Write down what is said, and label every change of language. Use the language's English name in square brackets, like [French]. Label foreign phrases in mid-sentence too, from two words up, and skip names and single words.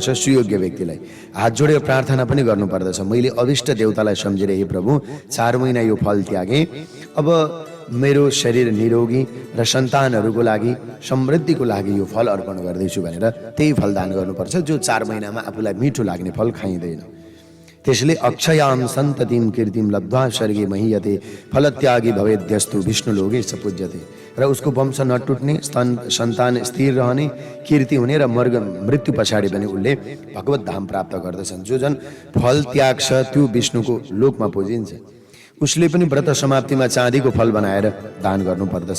[Nepali] सुयोग्य व्यक्तिलाई हात जोडेर प्रार्थना पनि गर्नुपर्दछ, मैले अभिष्ट देवतालाई सम्झेर हे प्रभु 4 महिना यो फल त्यागेँ, अब मेरो शरीर निरोगी र सन्तानहरूको लागि समृद्धिको लागि यो फल अर्पण गर्दैछु भनेर त्यही फल दान गर्नुपर्छ जो 4 महिनामा आफूलाई मिठो लाग्ने फल खाइँदैन। [Sanskrit] त्यसले अक्षयाम सन्ततिम कीर्तिम लब्ध्वा स्वर्गे महीयते फलत्यागी भवेद्यस्तु विष्णुलोके स पूज्यते। [Nepali] र उसको वंश नटुट्ने, सन्तान स्थिर रहने, कीर्ति हुने र मृत्यु पछाडि पनि उसले भगवत धाम प्राप्त गर्दछन्। जो जन फल त्याग्छ त्यो विष्णुको लोकमा पुजिन्छ। उसले पनि व्रत समाप्तिमा चाँदीको फल बनाएर दान गर्नुपर्दछ।